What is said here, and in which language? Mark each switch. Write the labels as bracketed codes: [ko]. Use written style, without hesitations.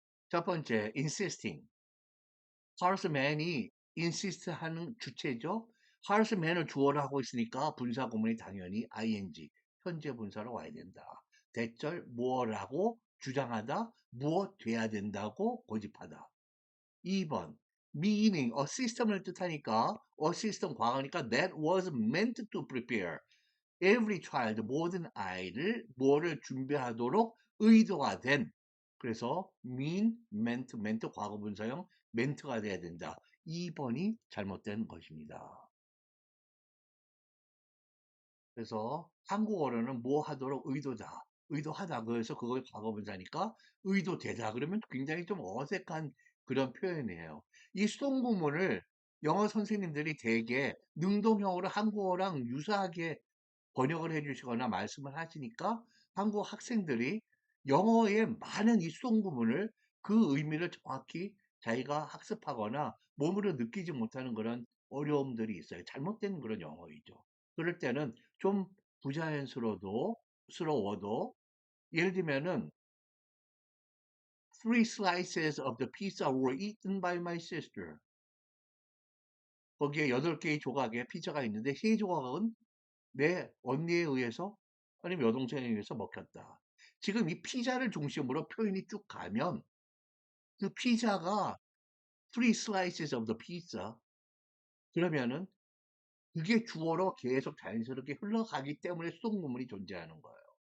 [ko] 첫 번째, insisting. 하르스맨이 insist 하는 주체죠. 하르스맨을 주어로 하고 있으니까 분사 구문이 당연히 ing, 현재 분사로 와야 된다. 대절 무엇라고 주장하다, 무엇 돼야 된다고 고집하다. 2번, meaning, a system을 뜻하니까, a system 과거니까 [en] that was meant to prepare. [ko] every child, 모든 아이를 뭐를 준비하도록 의도가 된, 그래서 meant 과거분사형 ment가 돼야 된다. 2번이 잘못된 것입니다. 그래서 한국어로는 뭐 하도록 의도다, 의도하다. 그래서 그걸 과거분사니까 의도되다. 그러면 굉장히 좀 어색한 그런 표현이에요. 이 수동구문을 영어 선생님들이 대개 능동형으로 한국어랑 유사하게 번역을 해 주시거나 말씀을 하시니까 한국 학생들이 영어의 많은 이 수동구문을 그 의미를 정확히 자기가 학습하거나 몸으로 느끼지 못하는 그런 어려움들이 있어요. 잘못된 그런 영어이죠. 그럴 때는 좀 부자연스러워도 스러워도 예를 들면은 [en] Three slices of the pizza were eaten by my sister. [ko] 거기에 8개의 조각의 피자가 있는데 3조각은 내 언니에 의해서 아니면 여동생에 의해서 먹혔다. 지금 이 피자를 중심으로 표현이 쭉 가면 그 피자가 [en] three slices of the pizza [ko] 그러면은 그게 주어로 계속 자연스럽게 흘러가기 때문에 수동구문이 존재하는 거예요.